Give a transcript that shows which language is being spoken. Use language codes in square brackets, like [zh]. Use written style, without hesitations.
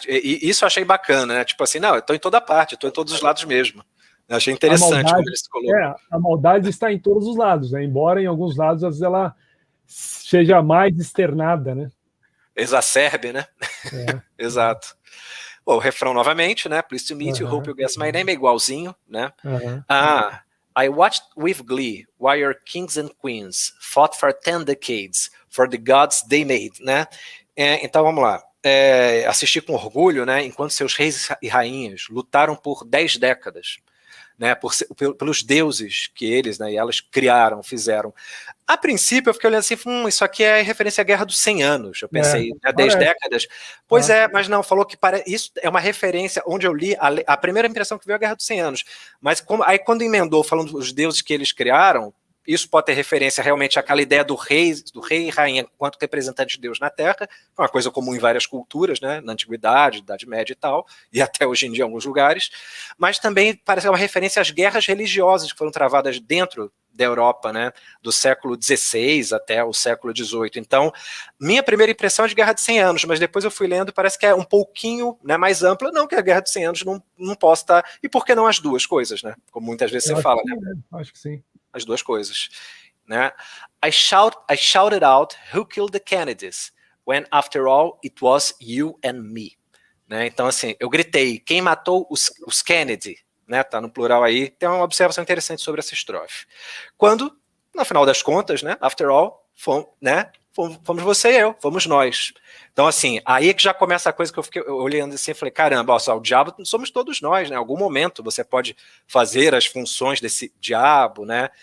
[pt] E isso eu achei bacana, né? Tipo assim, não, eu tô em toda parte, eu tô em todos os lados mesmo. Eu achei interessante como ele se colocou. A maldade está em todos os lados, né? Embora em alguns lados às vezes ela seja mais externada, né? Exacerbe, né? Exato. Bom, o refrão novamente, né? [en] Pleased to meet you, hope you guess my name, [pt] é igualzinho, né? [en] I watched with glee while your kings and queens fought for 10 decades for the gods they made, [pt] né? Então vamos lá. Assisti com orgulho, né? Enquanto seus reis e rainhas lutaram por 10 décadas. Né, pelos deuses que eles, né, e elas criaram, fizeram. A princípio eu fiquei olhando assim, isso aqui é referência à Guerra dos 100 Anos, eu pensei, 10 décadas. Pois mas não, falou que isso é uma referência, onde eu li, a primeira impressão que veio é a Guerra dos 100 Anos, mas aí quando emendou falando dos deuses que eles criaram, isso pode ter referência realmente àquela ideia do rei e rainha enquanto representante de Deus na Terra, uma coisa comum em várias culturas, né, na Antiguidade, Idade Média e tal, e até hoje em dia em alguns lugares, mas também parece uma referência às guerras religiosas que foram travadas dentro da Europa, né, do século XVI até o século XVIII. Então, minha primeira impressão é de Guerra de 100 Anos, mas depois eu fui lendo, parece que é um pouquinho, né, mais ampla, não que a Guerra de 100 Anos não possa estar, e por que não as duas coisas, né, como muitas vezes você fala, né? Acho que sim. As duas coisas, né? [en] I shouted out, who killed the Kennedys? When, after all, it was you and me. [pt] Né? Então, assim, eu gritei, quem matou os Kennedy? Né? Tá no plural aí, tem uma observação interessante sobre essa estrofe. Quando, no final das contas, né, [en] after all, [pt] fomos você e eu, fomos nós. Então, assim, aí é que já começa a coisa que eu fiquei olhando assim e falei, caramba, ó, só, o diabo somos todos nós, né? Em algum momento você pode fazer as funções desse diabo, né?